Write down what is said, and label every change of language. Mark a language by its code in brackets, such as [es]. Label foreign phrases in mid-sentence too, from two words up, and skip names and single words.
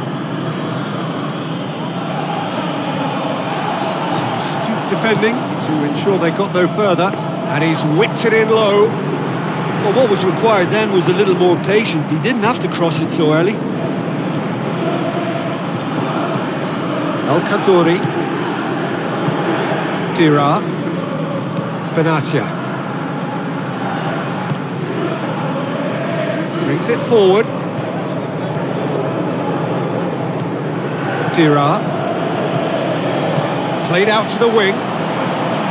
[en] Some astute defending to ensure they got no further, and he's whipped it in low. Well, what was required then was a little more patience. He didn't have to cross it so early. El Khadouri. Dira. Benatia. Brings it forward. Dira. Played out to the wing.